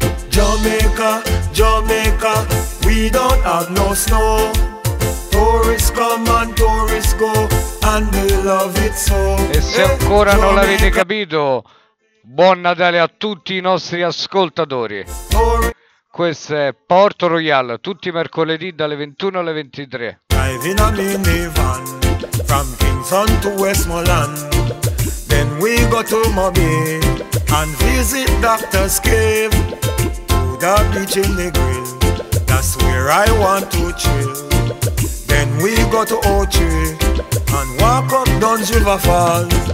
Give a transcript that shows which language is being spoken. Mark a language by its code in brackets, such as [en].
[en] Jamaica, Jamaica, we don't have no snow. Tourists come and tourists go, and we love it so. [it] E se ancora non l'avete capito, buon Natale a tutti i nostri ascoltatori. Questo è Port Royal, tutti i mercoledì dalle 21 alle 23. [en] Driving a minivan from Kingston to Westmoreland. Then we go to Moby and visit Doctor's Cave. To the beach in the grill, that's where I want to chill. Then we go to Ochi and walk up Don's River Fall.